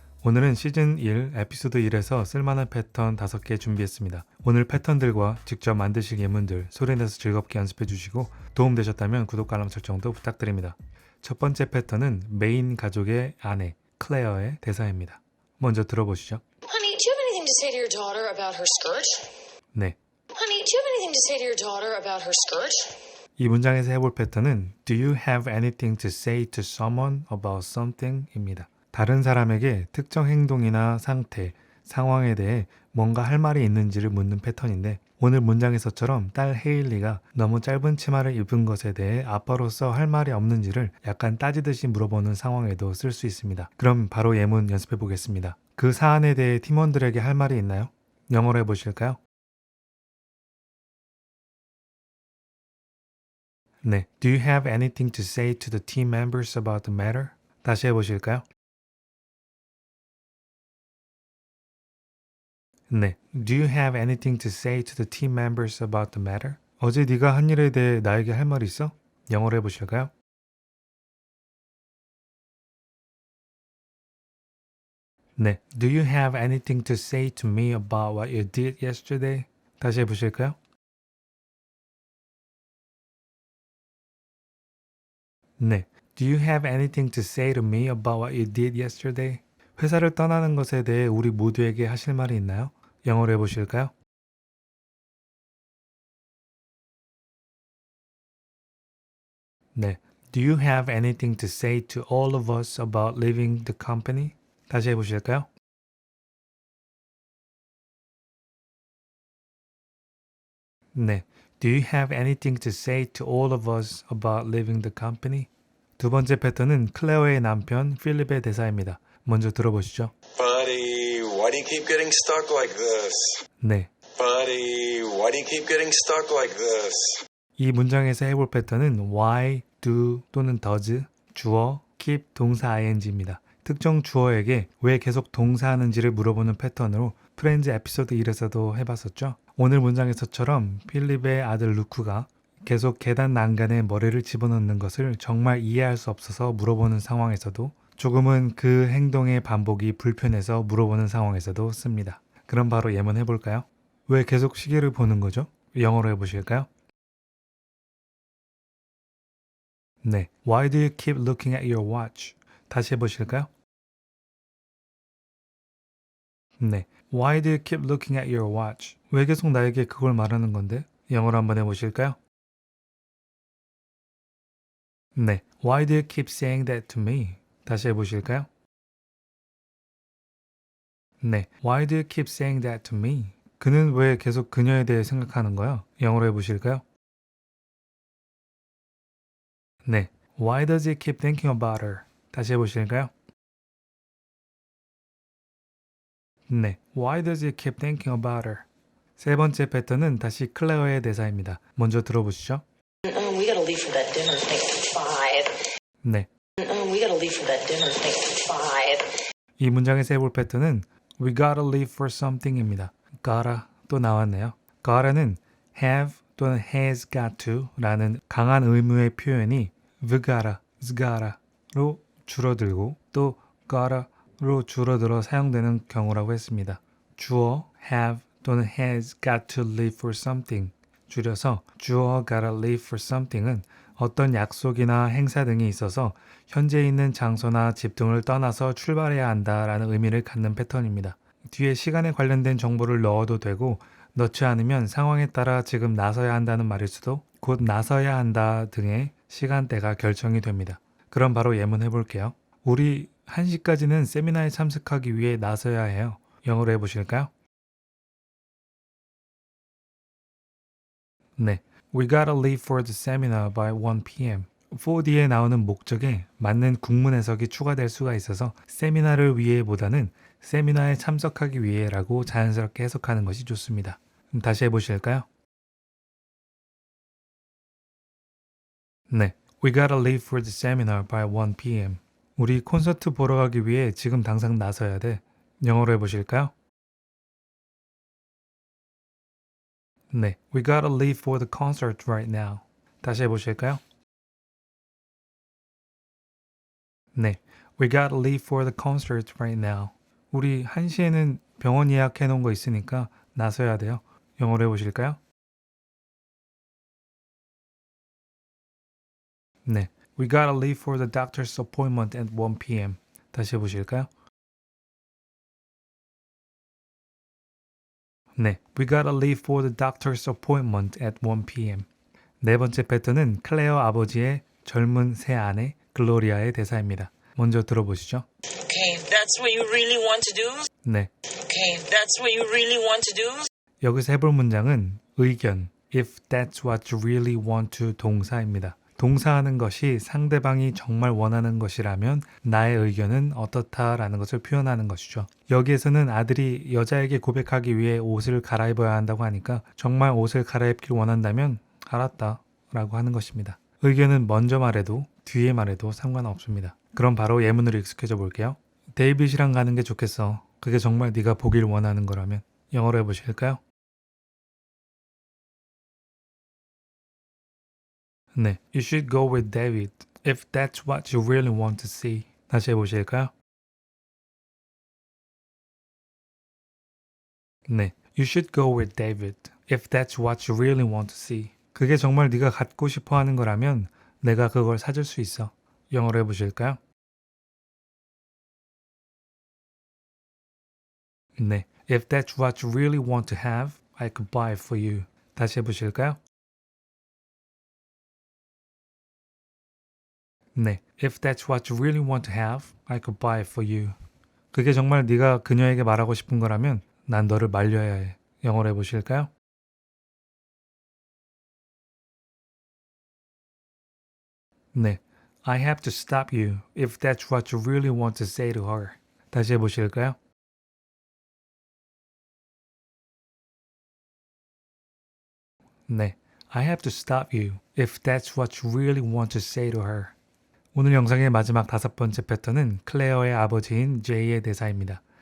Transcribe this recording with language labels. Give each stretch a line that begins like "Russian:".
Korean: 오늘은 시즌 1 에피소드 1에서 쓸만한 패턴 5개 준비했습니다. 오늘 패턴들과 직접 만드실 예문들 소리내서 즐겁게 연습해 주시고 도움되셨다면 구독과 알람 설정도 부탁드립니다. 첫 번째 패턴은 메인 가족의 아내 클레어의 대사입니다. 먼저 들어보시죠.
English: Honey, do you have anything to say to your daughter about her skirt?
Korean: 네,
English: Honey, do you have anything to say to your daughter about her skirt?
Korean: 이 문장에서 해볼 패턴은
English: Do you have anything to say to someone about something?
Korean: 입니다. 다른 사람에게 특정 행동이나 상태, 상황에 대해 뭔가 할 말이 있는지를 묻는 패턴인데 오늘 문장에서처럼 딸 헤일리가 너무 짧은 치마를 입은 것에 대해 아빠로서 할 말이 없는지를 약간 따지듯이 물어보는 상황에도 쓸 수 있습니다. 그럼 바로 예문 연습해 보겠습니다. 그 사안에 대해 팀원들에게 할 말이 있나요? 영어로 해보실까요? 네.
English: Do you have anything to say to the team members about the matter?
Korean: 다시 해보실까요? 네.
English: Do you have anything to say to the team members about the matter?
Korean: 어제 네가 한 일에 대해 나에게 할 말 있어? 영어로 해보실까요? 네.
English: Do you have anything to say to me about what you did yesterday?
Korean: 다시 해보실까요? 네.
English: Do you have anything to say to me about what you did yesterday?
Korean: 회사를 떠나는 것에 대해 우리 모두에게 하실 말이 있나요? 영어로 해보실까요? 네.
English: Do you have anything to say to all of us about leaving the company?
Korean: 다시 해보실까요? 네.
English: Do you have anything to say to all of us about leaving the company?
Korean: 두 번째 패턴은 클레어의 남편 필립의 대사입니다. 먼저 들어보시죠.
English: Buddy, why do you keep getting stuck like this?
Korean: 네.
English: Buddy, why do you keep getting stuck like this?
Korean: 이 문장에서 해볼 패턴은 why, do 또는 does, 주어, keep 동사 ing입니다. 특정 주어에게 왜 계속 동사하는지를 물어보는 패턴으로 프렌즈 에피소드 1에서도 해봤었죠. 오늘 문장에서처럼 필립의 아들 루크가 계속 계단 난간에 머리를 집어넣는 것을 정말 이해할 수 없어서 물어보는 상황에서도 조금은 그 행동의 반복이 불편해서 물어보는 상황에서도 씁니다. 그럼 바로 예문 해볼까요? 왜 계속 시계를 보는 거죠? 영어로 해보실까요? 네.
English: Why do you keep looking at your watch?
Korean: 다시 해보실까요? 네.
English: Why do you keep looking at your watch?
Korean: 왜 계속 나에게 그걸 말하는 건데? 영어로 한번 해보실까요? 네.
English: Why do you keep saying that to me?
Korean: 다시 해보실까요? 네.
English: Why do you keep saying that to me?
Korean: 그는 왜 계속 그녀에 대해 생각하는 거야? 영어로 해보실까요? 네.
English: Why does he keep thinking about her?
Korean: 다시 해보실까요? 네.
English: Why does he keep thinking about her?
Korean: 세 번째 패턴은 다시 클레어의 대사입니다. 먼저 들어보시죠.
English: We gotta leave for that dinner thing at 5.
Korean: 네.
English: We gotta leave for that dinner thing at 5.
Korean: 이 문장에서 해볼 패턴은
English: We gotta leave for something
Korean: 입니다. gotta 또 나왔네요. gotta는 have 또는 has got to 라는 강한 의무의 표현이 we gotta, is gotta로 줄어들고 또 gotta로 줄어들어 사용되는 경우라고 했습니다. 주어
English: have 또는 has got to leave for something
Korean: 줄여서 주어
English: gotta leave for something
Korean: 은 어떤 약속이나 행사 등이 있어서 현재 있는 장소나 집 등을 떠나서 출발해야 한다라는 의미를 갖는 패턴입니다. 뒤에 시간에 관련된 정보를 넣어도 되고 넣지 않으면 상황에 따라 지금 나서야 한다는 말일 수도 곧 나서야 한다 등의 시간대가 결정이 됩니다. 그럼 바로 예문해 볼게요. 우리 1시까지는 세미나에 참석하기 위해 나서야 해요. 영어로 해보실까요? 네.
English: We gotta leave for the seminar by 1 p.m.
Korean: 4D에 나오는 목적에 맞는 국문 해석이 추가될 수가 있어서 세미나를 위해보다는 세미나에 참석하기 위해라고 자연스럽게 해석하는 것이 좋습니다. 다시 해보실까요? 네.
English: We gotta leave for the seminar by 1 p.m.
Korean: 우리 콘서트 보러 가기 위해 지금 당장 나서야 돼. 영어로 해보실까요?
English: 네. We gotta leave for the concert right now.
Korean: 다시 해보실까요?
English: 네, we gotta leave for the concert right now.
Korean: 우리 1시에는 병원 예약해 놓은 거 있으니까 나서야 돼요. 영어로 해보실까요?
English: 네, we gotta leave for the doctor's appointment at 1 p.m.
Korean: 다시 해보실까요?
English: 네, we gotta leave for the doctor's appointment at 1 p.m.
Korean: 네 번째 패턴은 클레어 아버지의 젊은 새 아내 글로리아의 대사입니다. 먼저 들어보시죠.
English: Okay, if that's what you really want to do.
Korean: 네,
English: Okay, if that's what you really want to do.
Korean: 여기서 해볼 문장은 의견,
English: if that's what you really want to 동사입니다.
Korean: 동사하는 것이 상대방이 정말 원하는 것이라면 나의 의견은 어떻다라는 것을 표현하는 것이죠. 여기에서는 아들이 여자에게 고백하기 위해 옷을 갈아입어야 한다고 하니까 정말 옷을 갈아입길 원한다면 알았다 라고 하는 것입니다. 의견은 먼저 말해도 뒤에 말해도 상관없습니다. 그럼 바로 예문으로 익숙해져 볼게요. 데이빗이랑 가는 게 좋겠어. 그게 정말 네가 보길 원하는 거라면. 영어로 해보실까요?
English: 네, you should go with David if that's what you really want to see.
Korean: 다시 해보실까요?
English: 네, you should go with David if that's what you really want to see.
Korean: 그게 정말 네가 갖고 싶어 하는 거라면 내가 그걸 사줄 수 있어. 영어로 해보실까요?
English: 네, if that's what you really want to have, I could buy it for you.
Korean: 다시 해보실까요?
English: 네, if that's what you really want to have, I could buy it for you.
Korean: 그게 정말 네가 그녀에게 말하고 싶은 거라면 난 너를 말려야 해. 영어로 해보실까요?
English: 네, I have to stop you if that's what you really want to say to her.
Korean: 다시 해보실까요?
English: 네, I have to stop you if that's what you really want to say to her.
Korean: 오늘 영상의 마지막 5번째 패턴은 클레어의 아버지인 제이의 대사입니다.